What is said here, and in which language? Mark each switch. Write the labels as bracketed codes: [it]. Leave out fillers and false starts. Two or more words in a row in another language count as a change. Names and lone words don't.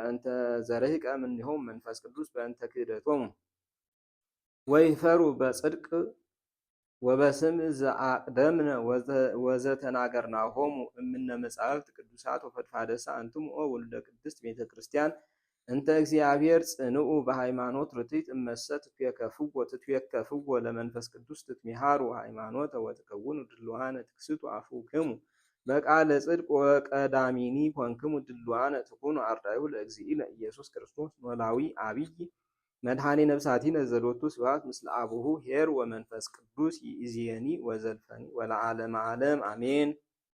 [gez] በእንተ ክህደቶሙ ወይፈሩ በጽድቅ ወበስም ዘአቅደምነ ወዘተናገርናሆሙ እምነ መጻሕፍት ቅዱሳት ወፈድፋደሳ አንትሙ ወልደ ቅድስት ቤተ ክርስቲያን እንተ እግዚአብሔር ጽንኡ በሃይማኖት ርትዕት እመሰ ትትዌከፍዎ ለመንፈስ ቅዱስ ትትሚሃሩ ሃይማኖተ ወትከውኑ ድልዋነ ትክስቱ አፉክሙ በቃለ ጽድቅ ወቀዳሚኒ ኮንክሙ ድልዋነ ትኩኑ አርዳኢሁ ለእግዚእነ ኢየሱስ ክርስቶስ ኖላዊ አብይ መድኃኔ ነፍሳቲነ ዘሎቱ ስብሐት ምስለ አቡሁ ኄር ወመንፈስ ቅዱስ ይእዜኒ ወዘልፈኒ ወለዓለመ ዓለም አሜን።